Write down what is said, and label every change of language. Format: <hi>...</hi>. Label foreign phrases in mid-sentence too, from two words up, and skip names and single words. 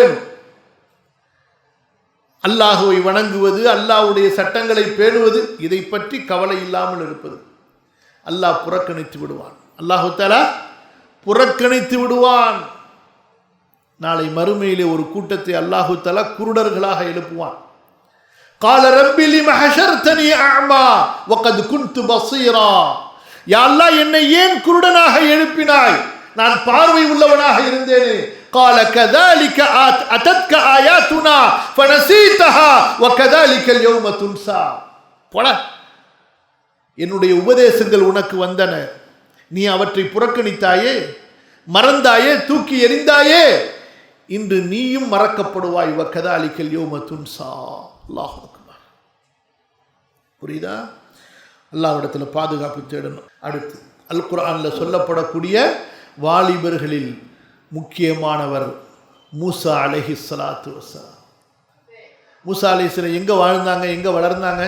<ta>அல்லாஹ்வை வணங்குவது, அல்லாஹ்வுடைய சட்டங்களை பேணுவது, இதை பற்றி கவலை இல்லாமல் இருப்பது. அல்லாஹ் புறக்கணித்து விடுவான்.</ta> <ar>الله تعالى</ar> <ta>புறக்கணித்து விடுவான். நாளை மறுமையிலே ஒரு கூட்டத்தை</ta> <ar>الله تعالى</ar> <ta>குருடர்களாக எழுப்புவான்.</ta> <ar>قال رب لم حشرتني اعمى وقد كنت بصيرا.</ar> <ta>யா அல்லாஹ், என்னை ஏன் குருடனாக எழுப்பினாய்? நான் பார்வை உள்ளவனாக இருந்தேனே.</ta> <ar>قال كذلك اتتك اياتنا فنسيتها وكذلك اليوم تنسى.</ar> <ta>போடா, என்னுடைய உபதேசங்கள் உனக்கு வந்தன, நீ அவற்றை புறக்கணித்தாயே, மறந்தாயே, தூக்கி எறிந்தாயே, இன்று நீயும் மறக்கப்படுவாய்.</ta> <ar>وكذلك اليوم تنسى. الله أكبر.</ar> <ta>புரியுதா? அல்லாஹ்விடத்தில் பாதுகாப்பு தேடணும். அடுத்து அல் குர்ஆன்ல சொல்லப்படக்கூடிய வாலிபர்களில் முக்கியமானவர் மூசா</ta> <ar>عليه الصلاة والسلام.</ar> <ta>மூசா அலைஹிஸ்ஸலாம் எங்க வாழ்ந்தாங்க, எங்க வளர்ந்தாங்க?</ta>